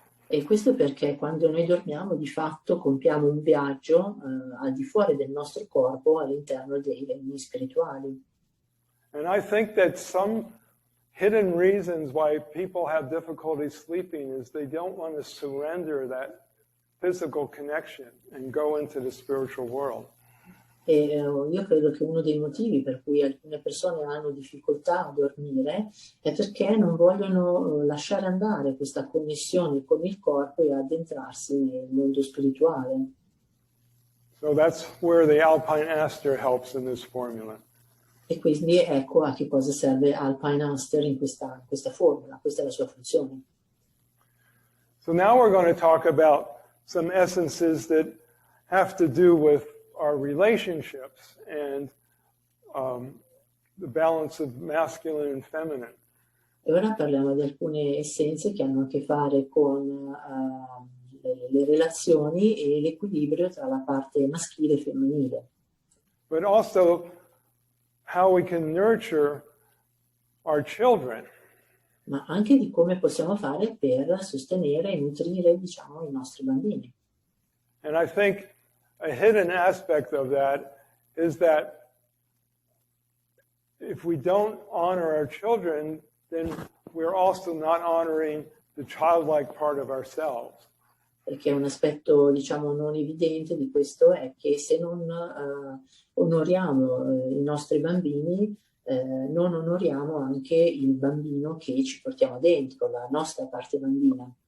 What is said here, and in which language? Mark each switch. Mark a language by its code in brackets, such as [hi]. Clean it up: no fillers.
[it] E questo perché quando noi dormiamo di fatto compiamo un viaggio al di fuori del nostro corpo all'interno dei regni spirituali. [en] And I think that some hidden reasons why people have difficulty sleeping is they don't want to surrender that physical connection and go into the spiritual world. [it] E io credo che uno dei motivi per cui alcune persone hanno difficoltà a dormire è perché non vogliono lasciare andare questa connessione con il corpo e addentrarsi nel mondo spirituale. [en] So that's where the alpine aster helps in this formula. [it] E quindi ecco a che cosa serve Alpine Aster in questa formula, questa è la sua funzione. [en] So now we're going to talk about some essences that have to do with our relationships and the balance of masculine and feminine. [it] E ora parliamo di alcune essenze che hanno a che fare con le relazioni e l'equilibrio tra la parte maschile e femminile. [en] But also how we can nurture our children. [it] Ma anche di come possiamo fare per sostenere e nutrire, diciamo, i nostri bambini. [en] And I think a hidden aspect of that is that if we don't honor our children, then we're also not honoring the childlike part of ourselves. [it] perché un aspetto, diciamo, non evidente di questo è che se non onoriamo i nostri bambini, non onoriamo anche il bambino che ci portiamo dentro, la nostra parte bambina.